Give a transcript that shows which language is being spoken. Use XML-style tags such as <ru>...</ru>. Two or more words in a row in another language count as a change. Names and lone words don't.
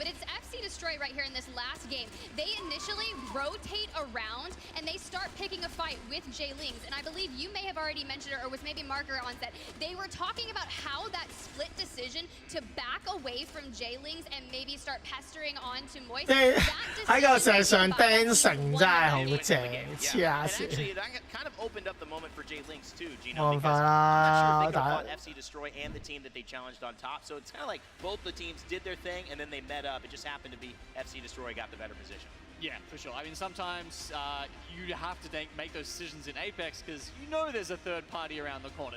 <en>But it's FC Destroy right here in this last game. They initially rotate around and they start picking a fight with J-Lings. And I believe you may have already mentioned it, or was maybe Marker on set. They were talking about how that split decision to back away from J-Lings and maybe start pestering on to Moist.</en> <yue>喺個石上釘繩真係好正，黐下</yue> <en>And</en> <yue>線。</yue> <en>actually, that kind of opened up the moment for J-Lings too, Gino.</en> <yue>冇辦</yue> <en>Because</en> <yue>法</yue> <en>I'm</en> <yue>啦，</yue> <en>not sure if they</en> <yue>但</yue> <en>fought FC Destroy and the team that they challenged on top. So it's kind of like both the teams did their thing and then they met up. It just happened to be FC Destroy got the better position. Yeah, for sure. I mean, sometimes you have to make those decisions in Apex because you know there's a third party around the corner.</en>